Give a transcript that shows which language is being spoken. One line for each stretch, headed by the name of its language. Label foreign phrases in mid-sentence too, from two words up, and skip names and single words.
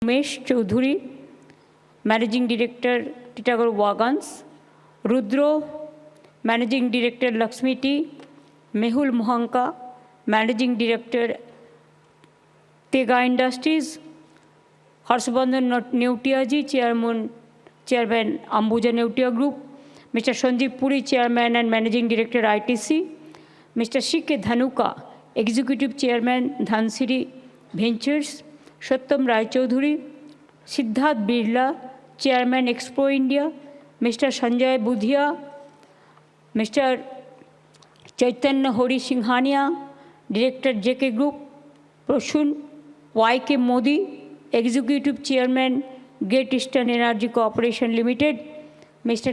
English: Umesh Choudhury, Managing Director, Titagarh Wagons, Rudro, Managing Director, Lakshmi Tea, Mehul Mohanka, Managing Director, Tega Industries, Harshabandhan Neutiaji, Chairman Ambuja Neutia Group, Mr. Sanjeev Puri, Chairman and Managing Director, ITC, Mr. C.K. Dhanuka, Executive Chairman, Dhansiri Ventures, Sattam Rai Choudhury, Siddharth Birla, Chairman, Expo India, Mr. Sanjay Budhia, Mr. Chaitanya Hori Singhania, Director, JK Group, Proshun Y.K. Modi, Executive Chairman, Great Eastern Energy Corporation Limited, Mr.